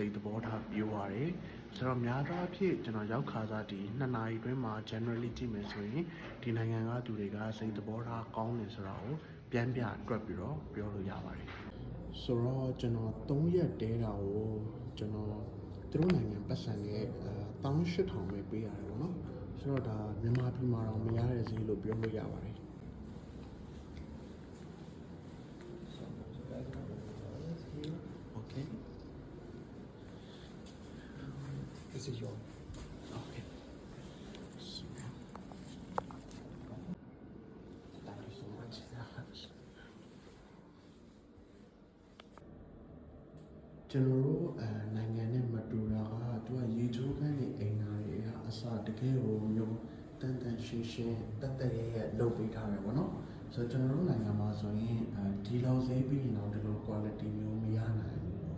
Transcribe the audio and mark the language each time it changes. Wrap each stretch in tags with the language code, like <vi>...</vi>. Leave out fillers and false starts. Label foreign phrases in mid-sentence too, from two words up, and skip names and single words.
<my>တ်သဘောထားပြိုးပါတယ်ဆိုတော့များသောအားဖြင့်ကျွန်တော်ရောက်ခါစားဒီ2နာရီတွင်းမှာ generally ကြည့်မယ်ဆိုရင်ဒီနိုင်ငံကသူတွေကစိတ်သဘောထားကောင်းတယ်ဆိုတာကိုပြန်ပြတွက်ပြီးတော့ပြောလို့ရပါတယ်ဆိုတော့ကျွန်တော်3ရက်တဲတာကိုကျွန်တော်သူတို့နိုင်ငံပတ်စံနဲ့18000ပဲပေးရတယ်ပေါ့နော်ဆိုတော့ဒါမြန်မာပြည်မှာတော့မရတဲ့ဈေးလို့ပြောလို့ရပါတယ် Okay.</my> <en>This is your. Okay. So, thank you so much.</en> <my>ကျွန်တော်တို့နိုင်ငံနဲ့မတူတာကသူကရေချိုးခန်းနေအိမ်သားတွေကအစတကယ်ကိုမျိုးတန်ရှင်းတက်ရဲလုပ်ပေးထားတယ်ပေါ့နော်ဆိုတော့ကျွန်တော်တို့နိုင်ငံမှာဆိုရင်ဒီလောက်ဈေးပြီးရင်တော့ဒီလို quality မျိုးမရနိုင်ဘူး</my>